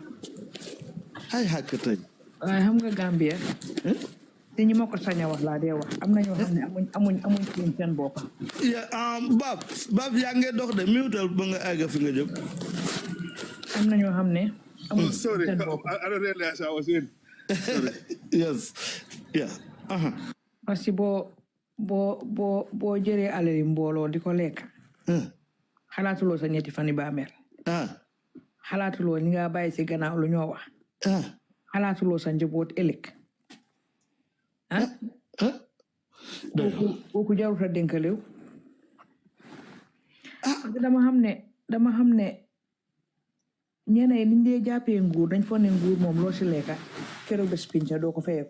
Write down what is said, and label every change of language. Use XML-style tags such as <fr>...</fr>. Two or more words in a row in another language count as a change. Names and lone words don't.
<wo>ay xàkk tey waaye xam nga Gambia te ñi ma ko sañ a wax laa dee wax am na ñoo xam ne amuñ kiin seen bopp Bab yaa ngi dox de miutal ba nga àgg fi nga jëm am na ñoo xam ne amuñ Sorry, seen bopp</wo> <en>I don't realize I was in. yes yeah</en> <fr>parce que</fr> <wo>boo jëree alali mbooloo di ko lekk xalaatuloo sa ñetti fani baamel xalaatuloo ñi nga bàyyi si gannaaw lu ñoo wax xalaatuloo sa njaboot ëllëg kooku jarut a dénkalew dama xam ne ñeneen niñ dee jàppee nguur dañ foog ne nguur moom loo si lekka keroog bés pinca doo ko fayeeku</wo>